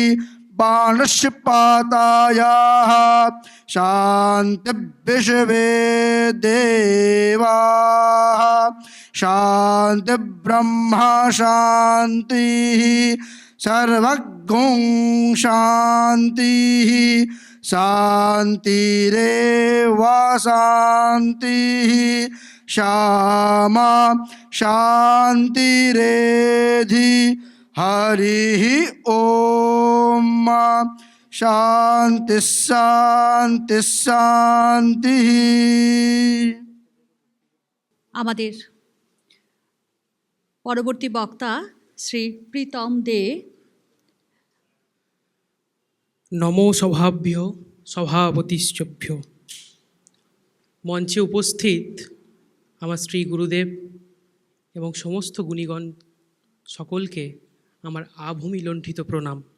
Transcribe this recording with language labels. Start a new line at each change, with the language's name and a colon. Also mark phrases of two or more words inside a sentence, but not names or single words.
Sanskrit: वनस्पतयः शान्तिर्विश्वे देवाः शान्तिर्ब्रह्म शान्तिः सर्वगुं शान्तिः शान्तिरेव शान्तिः श्यामा शान्तिरेधि। हरिः ओम। शान्ति शान्ति शान्तिः।
Bangla: আমাদের পরবর্তী বক্তা শ্রী প্রীতম দে।
Sanskrit: নমো স্বভাভ্য সভাপতিশ্চভ্য।
Bangla: মঞ্চে উপস্থিত আমার শ্রী গুরুদেব এবং সমস্ত গুণীগণ সকলকে আমার আভূমি লণ্ঠিত প্রণাম।